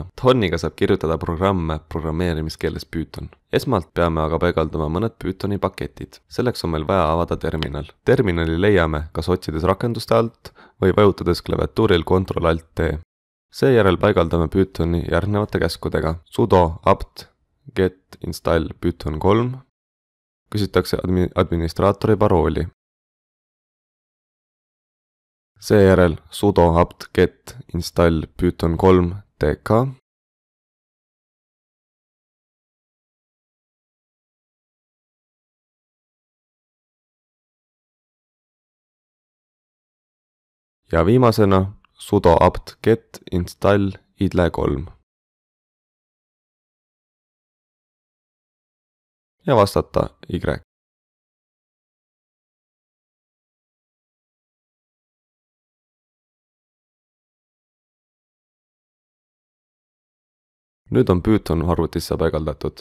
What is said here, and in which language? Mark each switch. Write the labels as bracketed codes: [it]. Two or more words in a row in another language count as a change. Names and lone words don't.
[et] Thoniga saab kirjutada programme programmeerimiskeeles Python. Esmalt peame aga paigaldama mõned Pythoni paketid. Selleks on meil vaja avada terminal. Terminali leiame kas otsides rakenduste alt või vajutades klaviatuuril Ctrl-Alt-T. Seejärel paigaldame Pythoni järgnevate käskudega. [en] Sudo apt get install python 3. [et] Küsitakse administraatori parooli. [en] Seejärel sudo apt get install python 3 tk. [et] Ja viimasena [en] sudo apt get install idle 3. [et] Ja vastata Y. Nüüd on Python arvutisse paigaldatud.